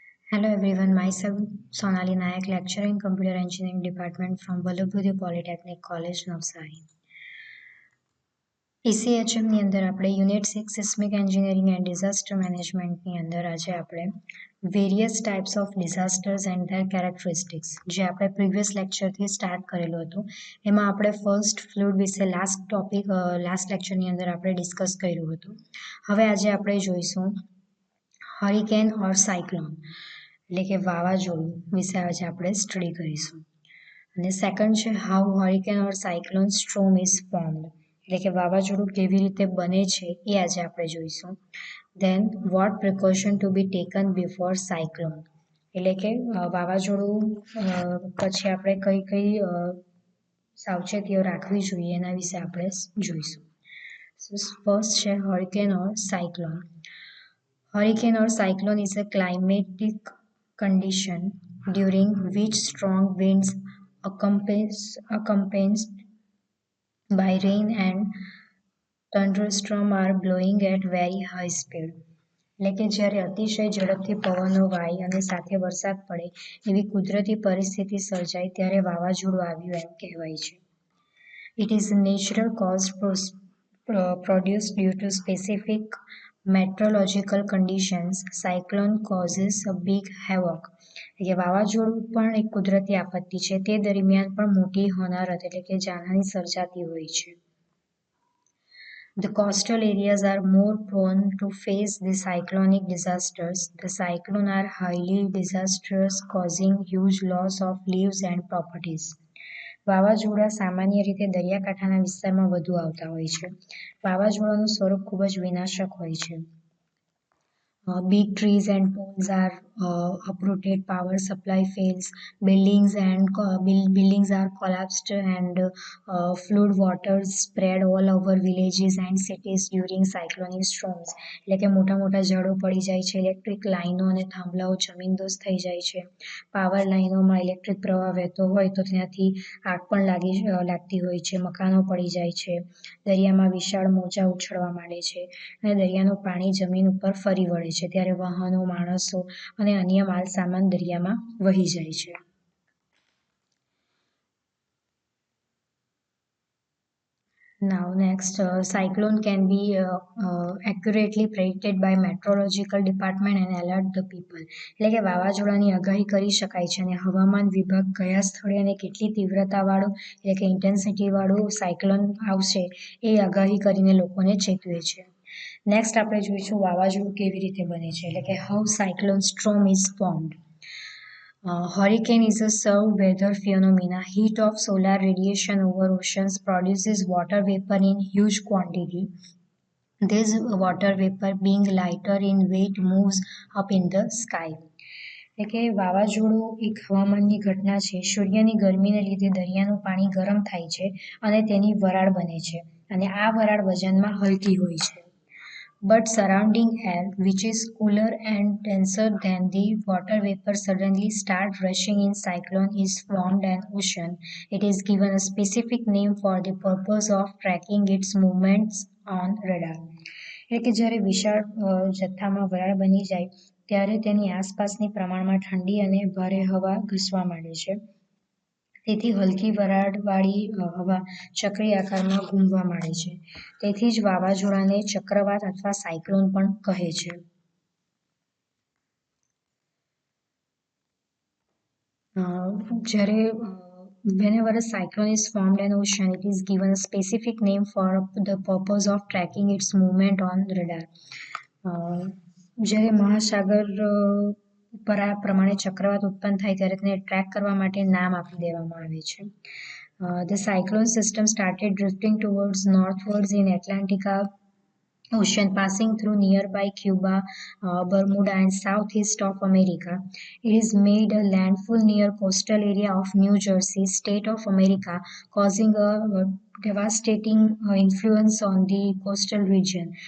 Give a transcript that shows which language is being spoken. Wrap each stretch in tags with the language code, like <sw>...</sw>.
<en>Hello everyone, myself Sonali Nayak, lecturer in Computer Engineering Department from Vallabhudhi Polytechnic College, Navsari.</en> <gu>ECHM ની અંદર આપણે unit 6 seismic engineering and disaster મેનેજમેન્ટની અંદર આજે આપણે</gu> <en>various types of disasters and their characteristics</en> <gu>જે આપણે previous લેક્ચરથી start કરેલું હતું એમાં આપણે ફર્સ્ટ ફ્લૂડ વિશે લાસ્ટ લેક્ચરની અંદર આપણે ડિસ્કસ કર્યું હતું. હવે આજે આપણે જોઈશું હરિકેન ઓર સાયક્લોન એટલે કે વાવાઝોડું વિશે આજે આપણે સ્ટડી કરીશું. અને સેકન્ડ છે</gu> <en>how hurricane or cyclone storm is formed</en> <gu>એટલે કે વાવાઝોડું કેવી રીતે બને છે એ આજે આપણે જોઈશું.</gu> <en>then what precaution to be taken before cyclone</en> <gu>એટલે કે વાવાઝોડું પછી આપણે કઈ કઈ સાવચેતીઓ રાખવી જોઈએ એના વિશે આપણે જોઈશું. ફર્સ્ટ છે hurricane or cyclone.</gu> <en>Hurricane or cyclone is a climatic condition during which strong winds accompanied by rain and thunderstorms are blowing at very high speed.</en> <gu>એટલે કે જ્યારે અતિશય ઝડપથી પવનો વાય અને સાથે વરસાદ પડે એવી કુદરતી પરિસ્થિતિ સર્જાય ત્યારે વાવાઝોડું આવ્યું એમ કહેવાય છે.</gu> <en>It is a natural cause produced due to specific meteorological conditions. Cyclone causes a big havoc.</en> <gu>એટલે વાવાઝોડું પણ એક કુદરતી આપત્તિ છે તે દરમિયાન પણ મોટી હોનારત એટલે કે જાનહાનિ સર્જાતી હોય છે.</gu> <en>The coastal areas are more prone to face the cyclonic disasters. The cyclones are highly disastrous, causing huge loss of lives and properties.</en> <gu>વાવાઝોડા સામાન્ય રીતે દરિયાકાંઠાના વિસ્તારમાં વધુ આવતા હોય છે. વાવાઝોડાનું સ્વરૂપ ખૂબ જ વિનાશક હોય છે.</gu> <en>Big trees and poles are uprooted, power supply fails, buildings are collapsed, and flood waters spread all over villages and cities during cyclonic storms.</en> <gu>એટલે કે મોટા મોટા ઝાડો પડી જાય છે, ઇલેક્ટ્રિક લાઈનો અને થાંભલાઓ જમીનદોસ્ત થઈ જાય છે, પાવર લાઈનોમાં ઇલેક્ટ્રિક પ્રવાહ વહેતો હોય તો ત્યાંથી આગ પણ લાગતી હોય છે, મકાનો પડી જાય છે, દરિયામાં વિશાળ મોજા ઉછળવા માંડે છે અને દરિયાનું પાણી જમીન ઉપર ફરી વળે છે ત્યારે વાહનો, માણસો અને અન્ય માલ સામાન દરિયામાં વહી જાય છે.</gu> <en>Now next, cyclone can be accurately predicted by meteorological department and alert the people.</en> <gu>એટલે કે વાવાઝોડાની આગાહી કરી શકાય છે અને હવામાન વિભાગ કયા સ્થળે અને કેટલી તીવ્રતાવાળું એટલે કે ઇન્ટેન્સિટીવાળું સાયક્લોન આવશે એ આગાહી કરીને લોકોને ચેતવે છે. નેક્સ્ટ આપણે જોઈશું વાવાઝોડું કેવી રીતે બને છે એટલે કે</gu> <en>How cyclone storm is formed. Hurricane is a severe weather phenomena. Heat of solar radiation over oceans produces water vapor in huge quantity. This water vapor, being lighter in weight, moves up in the sky.</en> <gu>એટલે કે વાવાઝોડું એક હવામાનની ઘટના છે. સૂર્યની ગરમીને લીધે દરિયાનું પાણી ગરમ થાય છે અને તેની વરાળ બને છે અને આ વરાળ વજનમાં હલકી હોય છે.</gu> <en>But surrounding air, which is cooler and denser than the water vapor, suddenly start rushing in. Cyclone is formed an ocean. It is given a specific name for the purpose of tracking its movements on radar.</en> <gu>એટલે કે જ્યારે વિશાળ જથ્થામાં વરાળ બની જાય ત્યારે તેની આસપાસની પ્રમાણમાં ઠંડી અને ભારે હવા ઘસવા માંડે છે. તેથી હલકી વરાળવાળી હવા ચક્રી આકારમાં ઘૂમવા માંડે છે. તેથી જ વાવાઝોડાને ચક્રવાત અથવા સાયક્લોન પણ કહે છે. જ્યારે</gu> <en>whenever a cyclone is formed in ocean, it is given a specific name for the purpose of tracking its movement on radar.</en> <gu>જ્યારે મહાસાગર પર આ પ્રમાણે ચક્રવાત ઉત્પન્ન થાય ત્યારે તેને ટ્રેક કરવા માટે નામ આપી દેવામાં આવે છે.</gu> <en>The cyclone system started drifting towards northwards in Atlantic Ocean, passing through nearby Cuba, Bermuda, and southeast of America. It has made a landfall near coastal area of New Jersey, state of America, causing a devastating influence on the coastal region.</en>